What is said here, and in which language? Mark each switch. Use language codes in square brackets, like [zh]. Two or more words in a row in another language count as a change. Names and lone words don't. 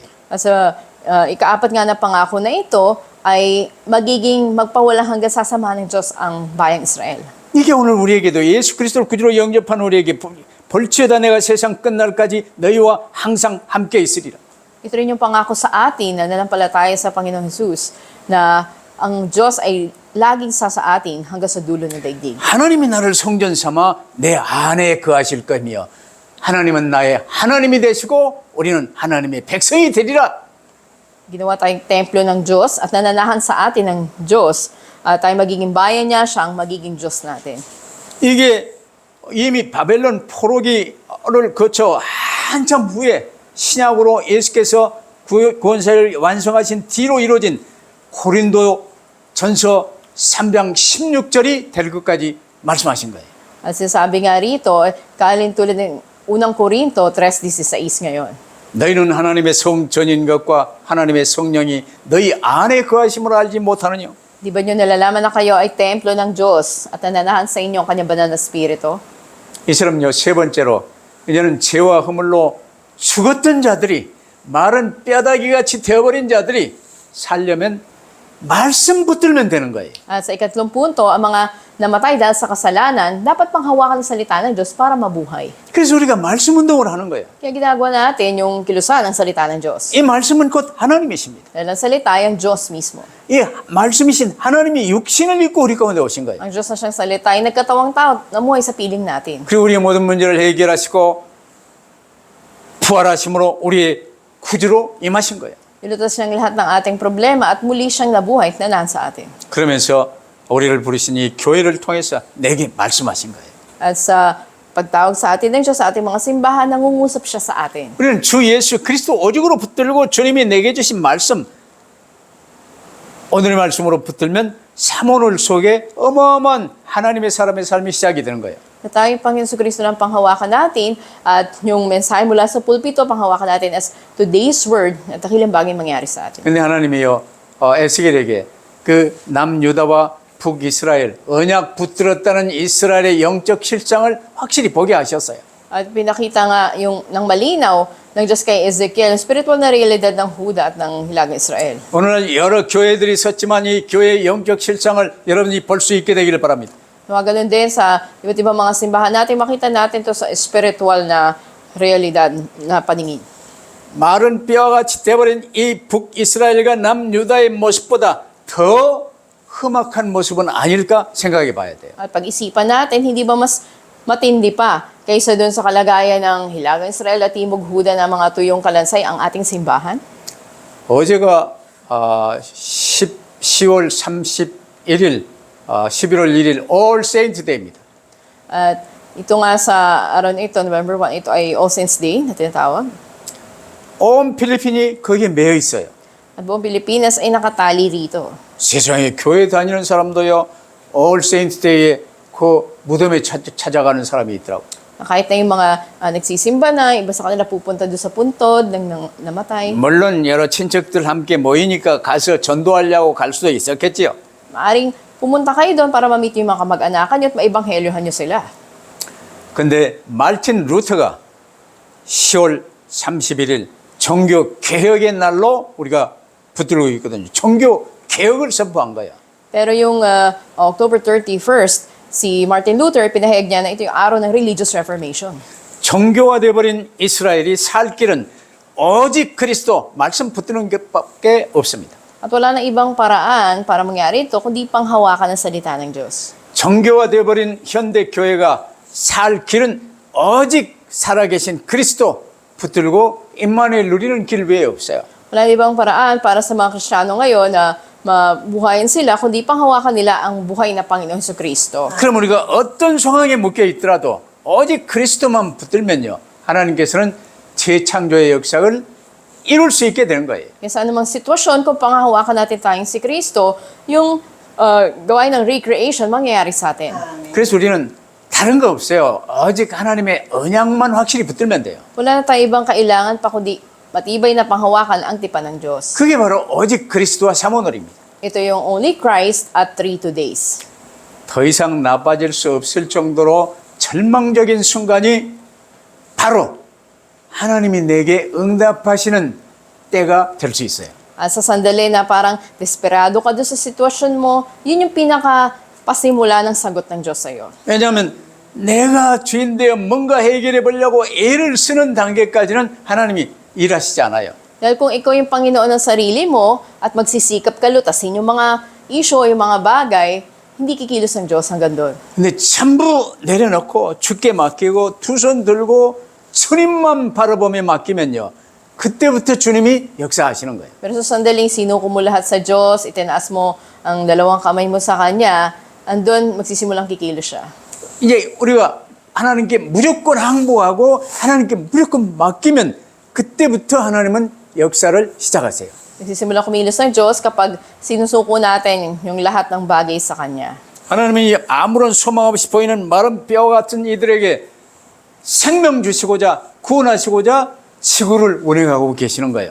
[tl] At sa ikaapat nga na pangako na ito ay magiging magpawalang hanggang sasamahan ng Diyos ang bayang Israel. [ko] 이게 오늘 우리에게도 예수 그리스도를 구주로 영접한 우리에게 볼지어다 내가 세상 끝날까지 너희와 항상 함께 있으리라. [tl] Ito rin yung pangako sa atin na nanampalataya sa Panginoon Jesus na ang Diyos ay laging sa atin hanggang sa dulo ng daigdig. [ko] 하나님이 나를 성전 삼아 내 안에 거하실 거며 하나님은 나의 하나님이 되시고 우리는 하나님의 백성이 되리라. [tl] Ginawa tayong templo ng Diyos at nananahan sa atin ng Diyos. Tayo magiging bayan niya, siya ang magiging Diyos natin. [ko] 이게 이미 바벨론 포로기를 거쳐 한참 후에 신약으로 예수께서 구원사를 완성하신 뒤로 이루어진 고린도 전서 3장 16절이 될 것까지 말씀하신 거예요. [tl] At sinasabi nga rito, kalin tulad ng unang Korinto 3:16 ngayon. [ko] 너희는 하나님의 성전인 것과 하나님의 성령이 너희 안에 거하심을 알지 못하느냐. [tl] Di ba nyo nalalaman na kayo ay templo ng Diyos at nananahan sa inyo ang kanyang banal na Espiritu? [ko] 이처럼요, 세 번째로 이제는 죄와 허물로 죽었던 자들이 마른 뼈다귀같이 되어버린 자들이 살려면 말씀 붙들면 되는 거예요. [tl] At sa ikatlong punto, ang mga namatay dahil sa kasalanan, dapat panghawakan ng salita ng Diyos para mabuhay. [ko] 그래서 우리가 말씀 운동을 하는 거예요. [tl] Kaya ginagawa natin yung kilusan ng salita ng Diyos. [ko] 이 말씀은 곧 하나님이십니다. [tl] Dahil ang salita ay ang Diyos mismo. [ko] 이 말씀이신 하나님이 육신을 입고 우리 가운데 오신 거예요. [tl] Ang Diyos na siyang salita ay nagkatawang tao na muhay sa piling natin. [ko] 그리고 우리의 모든 문제를 해결하시고 부활하심으로 우리의 구주로 임하신 거예요. [tl] Nilutas niyang lahat ng ating problema at muli siyang nabuhay at nanaan sa atin. [ko] 그러면서 우리를 부르신 이 교회를 통해서 내게 말씀하신 거예요. [tl] At sa pagtawag sa atin ng Diyos sa ating mga simbahan, nangungusap siya sa atin. [ko] 우리는 주 예수 그리스도 오직으로 붙들고 주님이 내게 주신 말씀 오늘의 말씀으로 붙들면 사모놀 속에 어마어마한 하나님의 사람의 삶이 시작이 되는 거예요. [tl] Na tayo, Panginoon Kristo, lang panghawakan natin at yung mensahe mula sa pulpito, panghawakan natin [en] as today's word [tl] at dakilang bagay mangyari sa atin. [ko] 근데 하나님이요, 에스겔에게 그 남유다와 북이스라엘, 언약 붙들었다는 이스라엘의 영적 실상을 확실히 보게 하셨어요. [tl] At pinakita nga yung ng malinaw ng Diyos kay Ezekiel, ang spiritual na realidad ng Huda at ng Hilagang Israel. [ko] 오늘날 여러 교회들이 섰지만 이 교회의 영적 실상을 여러분이 볼 수 있게 되기를 바랍니다. [tl] Mga ganun din sa iba't ibang mga simbahan natin, makita natin to sa spiritual na realidad na paningin. [ko] 마른 뼈와 같이 되어버린 이 북이스라엘과 남유다의 모습보다 더 험악한 모습은 아닐까 생각해 봐야 돼요. [tl] At pag-isipan natin, hindi ba mas matindi pa kaysa doon sa kalagayan ng Hilagang Israel at Timog Huda na mga tuyong kalansay ang ating simbahan? [ko] 어제가 10월 31일, 11월 1일 All Saints Day입니다. [tl] At ito nga sa araw na ito, November 1, ito ay All Saints Day na tinatawag. [ko] 온 필리핀이 거기에 매여 있어요. [tl] At buong Pilipinas ay nakatali rito. [ko] 세상에 교회 다니는 사람도요, All Saints Day에 그 무덤에 찾아가는 사람이 있더라고요. [tl] Kahit na yung mga nagsisimba na, iba sa kanila pupunta doon sa puntod ng namatay. [ko] 물론 여러 친척들 함께 모이니까 가서 전도하려고 갈 수도 있었겠지요. [tl] Maaring pumunta kayo doon para ma-meet yung mga kamag-anakan nyo at maibanghelyohan nyo sila. [ko] 근데 말틴 루터가 10월 31일 종교 개혁의 날로 우리가 붙들고 있거든요. 종교 개혁을 선포한 거야. [tl] Pero yung October 31st, si Martin Luther, pinahayag niya na ito yung araw ng [en] Religious Reformation. [ko] 정교화되어버린 이스라엘이 살 길은 오직 그리스도 말씀 붙드는 것밖에 없습니다. [tl] At wala na ibang paraan para mangyari ito kundi panghawakan ng salita ng Diyos. [ko] 정교화되어버린 현대 교회가 살 길은 오직 살아계신 그리스도 붙들고 임마누엘 누리는 길 외에 없어요. [tl] Wala na ibang paraan para sa mga Kristiyano ngayon na mabuhayin sila, kundi panghawakan nila ang buhay na Panginoong Jesucristo. [ko] 그럼 우리가 어떤 상황에 묶여 있더라도 오직 그리스도만 붙들면요, 하나님께서는 재창조의 역사를 이룰 수 있게 되는 거예요. [tl] Kaya sa anumang sitwasyon, kung panghahawakan natin tayong si Kristo, yung gawain ng recreation mangyayari sa atin. [ko] 그래서 우리는 다른 거 없어요. 오직 하나님의 언약만 확실히 붙들면 돼요. [tl] Wala na tayo ibang kailangan pa kundi matibay na panghawakan ang tipan ng Diyos. [ko] 그게 바로 오직 그리스도와 사모놀입니다. [tl] Ito yung [en] only Christ [tl] at 3 days. [ko] 더 이상 나빠질 수 없을 정도로 절망적인 순간이 바로 하나님이 내게 응답하시는 때가 될 수 있어요. [tl] At sa sandali na parang desperado ka doon sa sitwasyon mo, yun yung pinaka-pasimula ng sagot ng Diyos sa'yo. [ko] 왜냐하면 내가 주인 되어 뭔가 해결해 보려고 애를 쓰는 단계까지는 하나님이 일하시지 않아요. [tl] Dahil kung ikaw yung Panginoon ng sarili mo at magsisikap ka lutasin yung mga issue, yung mga bagay, hindi kikilos ng Diyos hanggang doon. [ko] 근데 전부 내려놓고 주께 맡기고 두 손 들고 주님만 바라보며 맡기면요, 그때부터 주님이 역사하시는 거예요. [tl] Pero sa sandaling sinuko mo lahat sa Diyos, itinaas mo ang dalawang kamay mo sa Kanya, andun magsisimulang kikilos siya. [ko] 이제 우리가 하나님께 무조건 항복하고 하나님께 무조건 맡기면 그때부터 하나님은 역사를 시작하세요. [tl] Nagsisimulang kumilos ng Diyos kapag sinusuko natin yung lahat ng bagay sa Kanya. [ko] 하나님이 아무런 소망 없이 보이는 마른 뼈 같은 이들에게 생명 주시고자 구원하시고자 지구를 운행하고 계시는 거예요.